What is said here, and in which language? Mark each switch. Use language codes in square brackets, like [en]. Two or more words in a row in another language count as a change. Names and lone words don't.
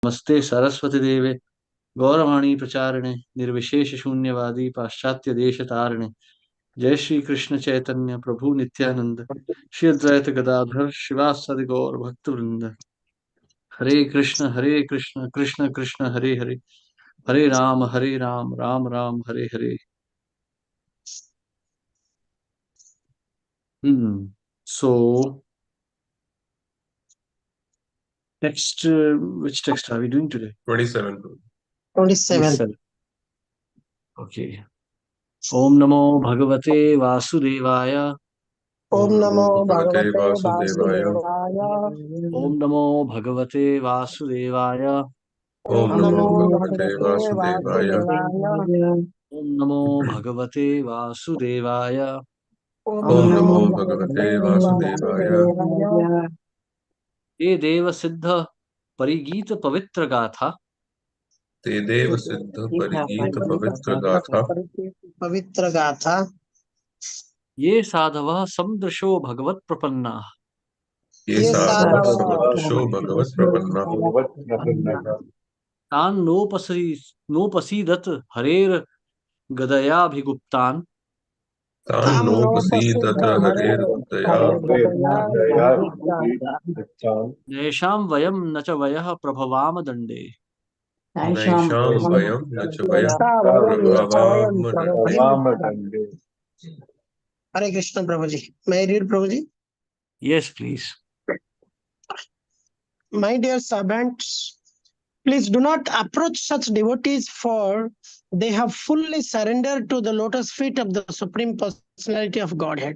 [sa] नमस्ते सरस्वती देवे गौरवाणी प्रचारिणे निर्विशेष शून्यवादी पाश्चात्य देश तारिणे जय श्री कृष्ण चैतन्य प्रभु नित्यानंद श्री अद्वैत गदाधर शिवासादि गौर भक्त वृंद। हरे कृष्ण कृष्ण कृष्ण हरे हरे हरे राम राम राम हरे हरे। [en] So next, which text are we doing today? 27. 27. Okay. [sa] ॐ नमो भगवते वासुदेवाय. ॐ नमो भगवते Vasudevaya. Vasudevaya. ॐ नमो भगवते वासुदेवाय. Om Om Namo Namo Bhagavate Bhagavate Vasudevaya. Vasudevaya. ॐ नमो भगवते वासुदेवाय. ॐ नमो Namo Bhagavate भगवते वासुदेवाय. Vasudevaya. ये देव सिद्ध परिगीत पवित्र गाथा ते देव सिद्ध परिगीत पवित्र गाथा पवित्र गाथा ये साधवः समदृशो भगवत प्रपन्ना ये साधवः समदृशो भगवत प्रपन्ना तान् नोपसीदत हरेर गदयाभिगुप्तान् तान् नोपसीदत हरेर्दया नैषां वयं न च वयः प्रभवाम दण्डे। नैषां वयं न च वयः प्रभवाम दण्डे। [en] Hare Krishna Prabhuji. May I read Prabhuji? Yes, please. My dear servants, please do not approach such devotees, for they have fully surrendered to the lotus feet of the Supreme Personality of Godhead.